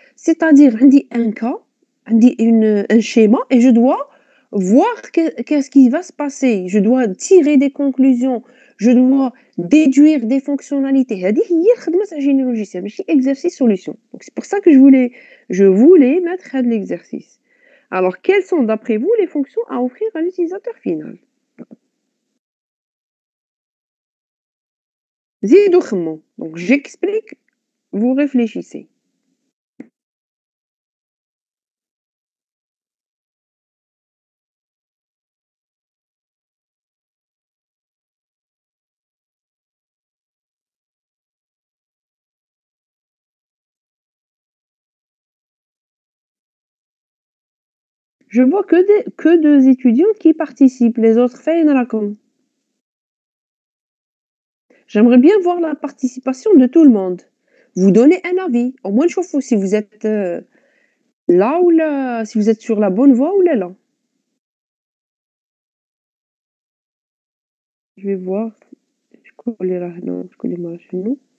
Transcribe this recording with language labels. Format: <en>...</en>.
<fr>C'est-à-dire</fr> <ar>عندي</ar> <fr>un cas,</fr> <ar>عندي</ar> <fr>un schéma et je dois voir qu'est-ce qui va se passer. Je dois tirer des conclusions, je dois déduire des fonctionnalités.</fr> <ar>هذه هي الخدمة تاع الgénie logiciel</ar> <fr>ماشي exercice solution. Donc c'est pour ça que je voulais mettre</fr> <ar>هاد</ar> <fr>l'exercice. Alors quelles sont d'après vous les fonctions à offrir à l'utilisateur final?</fr> <ar>زيدوا خمو.</ar> <fr>Donc j'explique, vous réfléchissez. Je vois que deux étudiants qui participent, les autres</fr> <ar>فين راكم؟</ar> <fr>J'aimerais bien voir la participation de tout le monde. Vous donnez un avis, au moins</fr> <ar>نشوفوا</ar> <fr>si vous êtes là ou là, si vous êtes sur la bonne voie ou là. Je vais voir</fr> <ar>شكون اللي راه هنا شكون اللي ما راهش هنا.</ar>